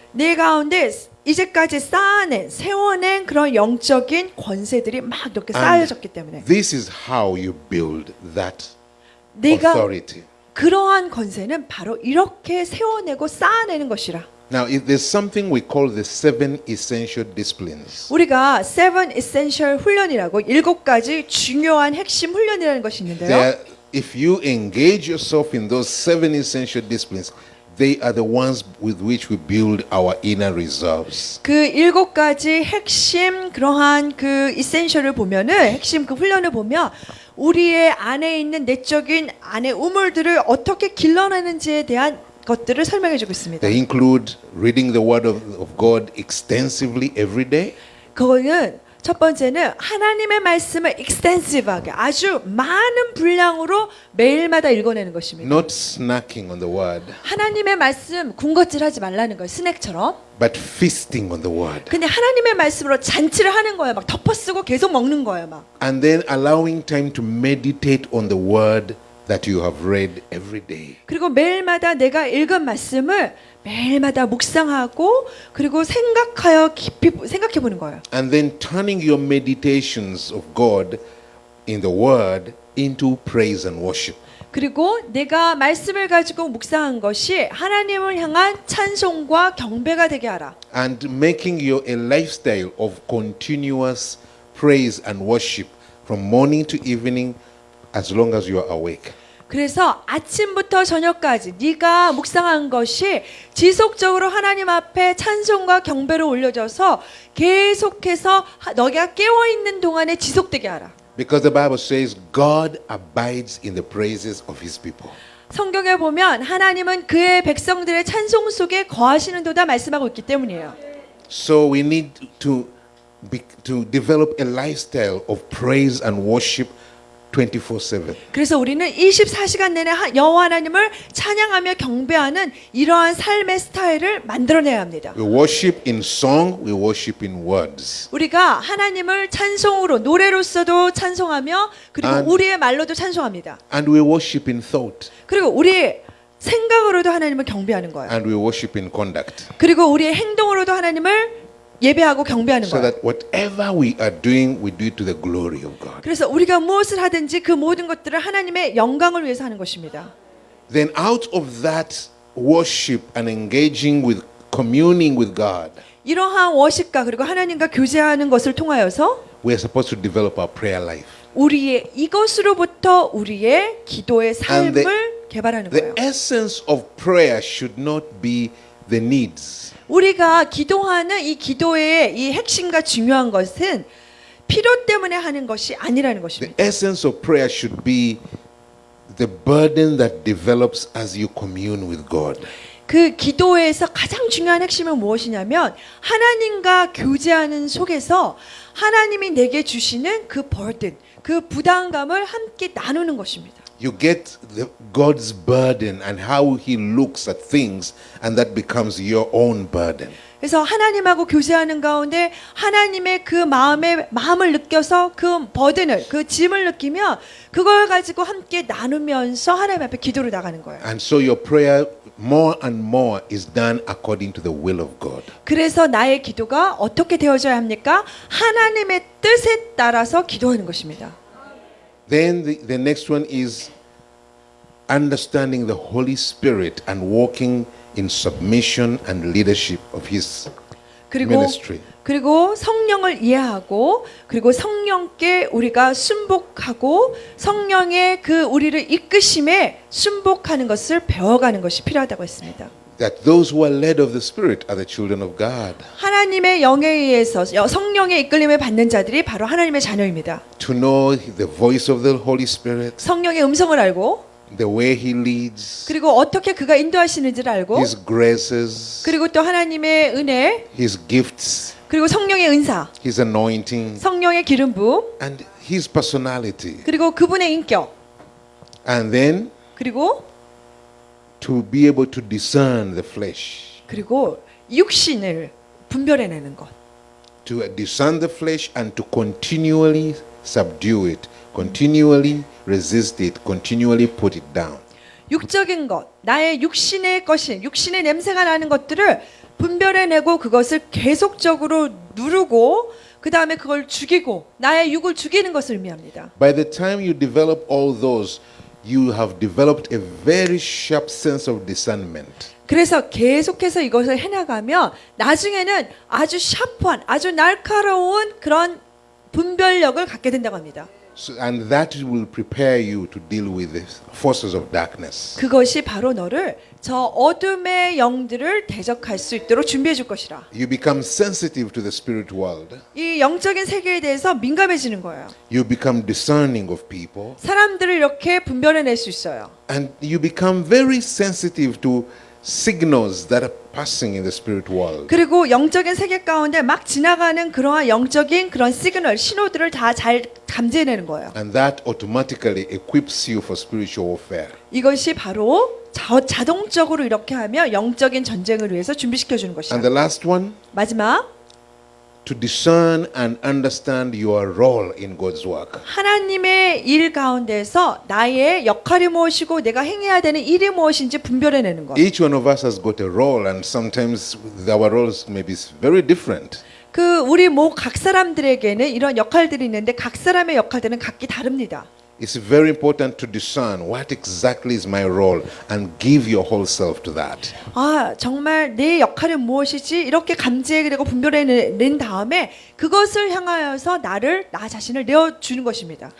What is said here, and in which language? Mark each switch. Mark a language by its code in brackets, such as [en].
[ko] 네 가운데 이제까지 세워낸 그런 영적인 권세들이 막 이렇게 쌓여졌기 때문에 [en] This is how you build that [ko] 네가 [en] authority. [ko] 그러한 권세는 바로 이렇게 세워내고 쌓아내는 것이라. [en] Now, there's something we call the 7 essential disciplines. [ko] 우리가 7 essential 훈련이라고 7가지 중요한 핵심 훈련이라는 것이 있는데요. [en] If you engage yourself in those 7 essential disciplines, they are the ones with which we build our inner reserves. [ko] 그 7가지 핵심 그러한 그 이센셜을 보면은 핵심 그 훈련을 보면 우리의 안에 있는 내적인 안의 우물들을 어떻게 길러내는지에 대한 것들을 설명해 주고 있습니다. [en] They include reading the Word of God extensively every day, [ko] 그거는 첫 번째는 하나님의 말씀을 extensive하게 아주 많은 분량으로 매일마다 읽어내는 것입니다. [en] not snacking on the Word, [ko] 하나님의 말씀 군것질하지 말라는 거예요. 스낵처럼. [en] but feasting on the Word. [ko] 근데 하나님의 말씀으로 잔치를 하는 거예요. 막 덮어쓰고 계속 먹는 거예요. 막. [en] And then allowing time to meditate on the Word that you have read every day. [ko] 그리고 매일마다 내가 읽은 말씀을 매일마다 묵상하고 그리고 생각하여 깊이 생각해 보는 거예요. [en] And then turning your meditations of God in the Word into praise and worship. [ko] 그리고 내가 말씀을 가지고 묵상한 것이 하나님을 향한 찬송과 경배가 되게 하라. [en] And making your a lifestyle of continuous praise and worship from morning to evening as long as you are awake. [ko] 그래서 아침부터 저녁까지 네가 묵상한 것이 지속적으로 하나님 앞에 찬송과 경배를 올려져서 계속해서 너가 깨어 있는 동안에 지속되게 하라. [en] Because the Bible says God abides in the praises of his people. [ko] 성경에 보면 하나님은 그의 백성들의 찬송 속에 거하시는도다 말씀하고 있기 때문이에요. [en] So we need to develop a lifestyle of praise and worship 24/7. [ko] 그래서 우리는 24시간 내내 여호와 하나님을 찬양하며 경배하는 이러한 삶의 스타일을 만들어내야 합니다. [en] We worship in song, we worship in words. [ko] 우리가 하나님을 찬송으로 노래로서도 찬송하며 그리고 [en] And- [ko] 우리의 말로도 찬송합니다. [en] And we worship in thought. [ko] 그리고 우리의 생각으로도 하나님을 경배하는 거예요. [en] And we worship in conduct. [ko] 그리고 우리의 행동으로도 하나님을 예배하고 경배하는 [en] So [ko] 거예요. [en] that whatever we are doing, we do it to the glory of God. [ko] 그래서 우리가 무엇을 하든지 그 모든 것들을 하나님의 영광을 위해서 하는 것입니다. [en] Then out of that worship and engaging with communing with God, [ko] 이러한 워십과 그리고 하나님과 교제하는 것을 통하여서 [en] we are supposed to develop our prayer life. [ko] 우리의 이것으로부터 우리의 기도의 [en] And the- [ko] 삶을 개발하는 [en] The [ko] 거예요. [en] essence of prayer should not be the needs. [ko] 우리가 기도하는 이 기도의 이 핵심과 중요한 것은 필요 때문에 하는 것이 아니라는 것입니다. [en] essence of prayer should be the burden that develops as you commune with God. [ko] 그 기도에서 가장 중요한 핵심은 무엇이냐면 하나님과 교제하는 속에서 하나님이 내게 주시는 그 burden, 그 부담감을 함께 나누는 것입니다. [en] You get God's burden and how He looks at things, and that becomes your own burden. [ko] 그래서 하나님하고 교제하는 가운데 하나님의 그 마음을 느껴서 그 버든을 그 짐을 느끼며 그걸 가지고 함께 나누면서 하나님 앞에 기도로 나가는 거예요. [en] And so your prayer more and more is done according to the will of God. [ko] 그래서 나의 기도가 어떻게 되어져야 합니까? 하나님의 뜻에 따라서 기도하는 것입니다. [en] Then the next one is understanding the Holy Spirit and walking in submission and leadership of His ministry. [ko] 그리고 성령을 이해하고 그리고 성령께 우리가 순복하고 성령의 그 우리를 이끄심에 순복하는 것을 배워가는 것이 필요하다고 했습니다. [en] That those who are led of the Spirit are the children of God. [ko] 하나님의 영에 의해서 성령의 이끌림을 받는 자들이 바로 하나님의 자녀입니다. [en] To know the voice of the Holy Spirit, [ko] 성령의 음성을 알고 [en] the way He leads, [ko] 그리고 어떻게 그가 인도하시는지를 알고 [en] His graces, [ko] 그리고 또 하나님의 은혜 [en] His gifts, [ko] 그리고 성령의 은사 [en] His anointing, [ko] 성령의 기름 부음 [en] and His personality. [ko] 그리고 그분의 인격 [en] And then [ko] 그리고 [en] to be able to discern the flesh. [ko] 그리고 육신을 분별해내는 것. [en] To discern the flesh and to continually subdue it, continually resist it, continually put it down. [ko] 육적인 것, 나의 육신의 것이 육신의 냄새가 나는 것들을 분별해내고 그것을 계속적으로 누르고 그 다음에 그걸 죽이고 나의 육을 죽이는 것을 의미합니다. [en] By the time you develop all those, you have developed a very sharp sense of discernment. [ko] 그래서 계속해서 이것을 해나가면 나중에는 아주 샤프한, 아주 날카로운 그런 분별력을 갖게 된다고 합니다. [en] And that will prepare you to deal with the forces of darkness. [ko] 그것이 바로 너를 저 어둠의 영들을 대적할 수 있도록 준비해 줄 것이라. [en] You become sensitive to the spirit world. [ko] 이 영적인 세계에 대해서 민감해지는 거예요. [en] You become discerning of people. [ko] 사람들을 이렇게 분별해낼 수 있어요. [en] And you become very sensitive to signals that are passing in the spirit world. [ko] 그리고 영적인 세계 가운데 막 지나가는 그러한 영적인 그런 시그널, 신호들을 다 잘 감지해내는 거예요. [en] And that automatically equips you for spiritual warfare. [ko] 이것이 바로 자동적으로 이렇게 하며 영적인 전쟁을 위해서 준비시켜 주는 [en] And [ko] 것이다. [en] the last one, [ko] 마지막 [en] to discern and understand your role in God's work. [ko] 하나님의 일 가운데서 나의 역할이 무엇이고 내가 행해야 되는 일이 무엇인지 분별해내는 것. [en] Each one of us has got a role, and sometimes our roles may be very different. [ko] 그 우리 각 사람들에게는 이런 역할들이 있는데 각 사람의 역할들은 각기 다릅니다. [en] It's very important to discern what exactly is my role and give your whole self to that. [ko] 아, 정말 내 역할은 무엇이지? 이렇게 감지해내고 분별해낸 다음에 그것을 향하여서 나 자신을 내어주는 것입니다.